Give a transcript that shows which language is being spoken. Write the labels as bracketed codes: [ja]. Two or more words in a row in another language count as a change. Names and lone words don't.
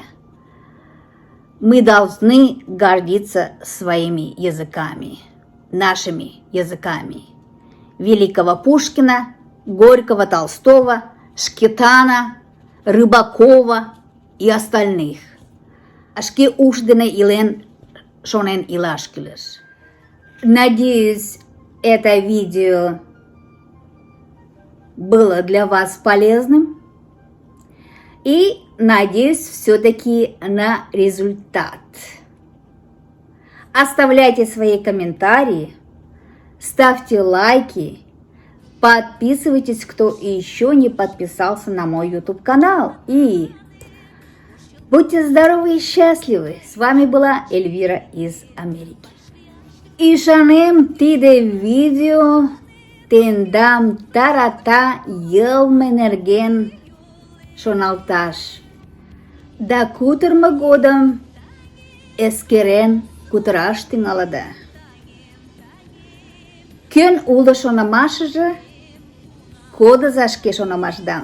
[ru] Мы должны гордиться своими языками, нашими языками. великого Пушкина, Горького, Толстого, Шкетана, Рыбакова и остальных. [chm] Ашке ушдене илен шонен илаш килеш. [ru] Надеюсь, это видео было для вас полезным. И надеюсь все-таки на результат. Оставляйте свои комментарии, ставьте лайки, подписывайтесь, кто еще не подписался на мой YouTube канал. И будьте здоровы и счастливы. С вами была Эльвира из Америки. [chm] И шанем тиде видео тендам тарата елменерген шоналташ. Да кутырма годым эскерен кутыраш тӱҥалыда. Кӧн уло шонымашыже, кодыза шке шонымашдам.